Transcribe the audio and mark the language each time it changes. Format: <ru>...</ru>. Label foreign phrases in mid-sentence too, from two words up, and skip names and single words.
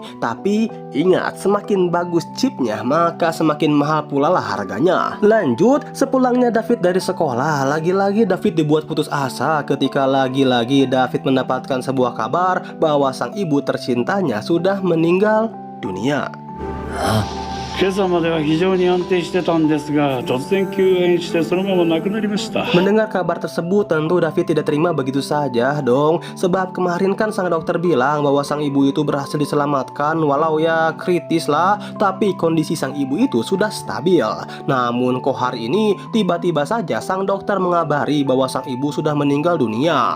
<id>Tapi ingat, semakin bagus chipnya, maka semakin mahal pula lah harganya. Lanjut, sepulangnya David dari sekolah, lagi-lagi David dibuat putus asa ketika lagi-lagi David mendapatkan sebuah kabar bahwa sang ibu tercintanya sudah meninggal dunia.</id> <ja>今朝までは非常に安定してたんですが、突然休園してそのまま亡くなりました。</ja> <id>Mendengar kabar tersebut, tentu David tidak terima begitu saja dong. Sebab kemarin kan sang dokter bilang bahwa sang ibu itu berhasil diselamatkan, walau ya kritis lah, tapi kondisi sang ibu itu sudah stabil. Namun kok hari ini tiba-tiba saja sang dokter mengabari bahwa sang ibu sudah meninggal dunia.</id>